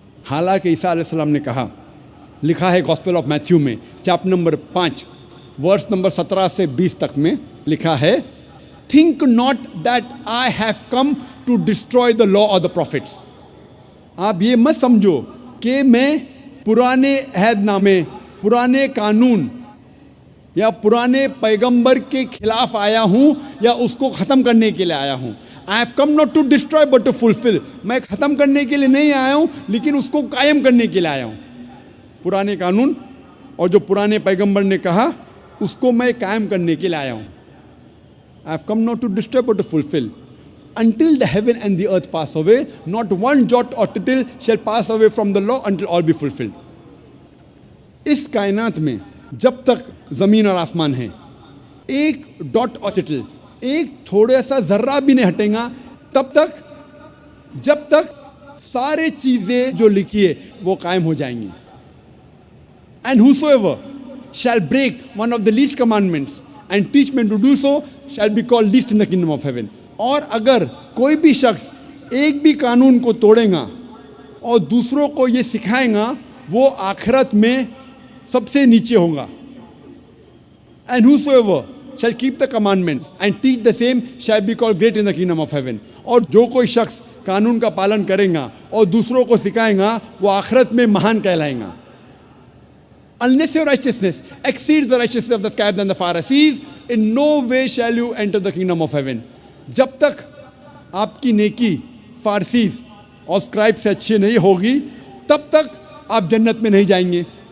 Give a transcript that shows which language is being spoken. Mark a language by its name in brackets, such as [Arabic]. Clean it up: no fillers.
[Urdu] حالانکہ عیسیٰ علیہ السلام نے کہا، لکھا ہے گاسپل آف میتھیو میں چیپٹر نمبر 5 ورس نمبر 17 سے 20 تک میں لکھا ہے، [English] Think not that I have come to destroy the law or the prophets. [Urdu] آپ یہ مت سمجھو کہ میں پرانے عہد نامے، پرانے قانون یا پرانے پیغمبر کے خلاف آیا ہوں یا اس کو ختم کرنے کے لیے آیا ہوں. [English] I have come not to destroy but to fulfill. [Urdu] میں ختم کرنے کے لیے نہیں آیا ہوں لیکن اس کو قائم کرنے کے لیے آیا ہوں. پرانے قانون اور جو پرانے پیغمبر نے کہا اس کو میں قائم کرنے کے لیے آیا ہوں. [English] I have come not to destroy but to fulfill. Until the heaven and the earth pass away, not one jot or tittle shall pass away from the law until all be fulfilled. [Urdu] اس کائنات میں جب تک زمین اور آسمان ہیں، ایک dot اور ٹٹل، ایک تھوڑا سا ذرہ بھی نہیں ہٹے گا تب تک جب تک سارے چیزیں جو لکھی ہے وہ قائم ہو جائیں گی. [English] And whosoever shall break one of the least commandments and teach men to do so shall be called least in the kingdom of heaven. [Urdu] اور اگر کوئی بھی شخص ایک بھی قانون کو توڑے گا اور دوسروں کو یہ سکھائے گا وہ آخرت میں سب سے نیچے ہوگا. [English] And whosoever shall keep the commandments and teach the same shall be called great in the kingdom of heaven. [Urdu] اور جو کوئی شخص قانون کا پالن کرے گا اور دوسروں کو سکھائے گا وہ آخرت میں مہان کہلائیں گا. [English] Unless your righteousness exceeds the righteousness of the scribes and the Pharisees, in no way shall you enter the kingdom of heaven. [Urdu] جب تک آپ کی نیکی فارسیز اور اسکرائب سے اچھی نہیں ہوگی تب تک آپ جنت میں نہیں جائیں گے.